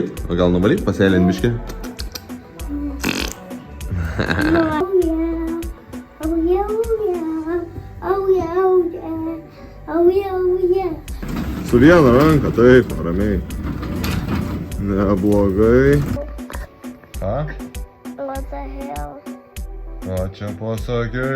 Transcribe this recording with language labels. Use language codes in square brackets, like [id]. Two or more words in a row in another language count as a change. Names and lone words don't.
[lt] O gal nuvalyt pasėlint biškį? Su viena ranka, taip, ramiai. Neblogai. Ką? [en] What the hell? [lt] Ką čia pasakai?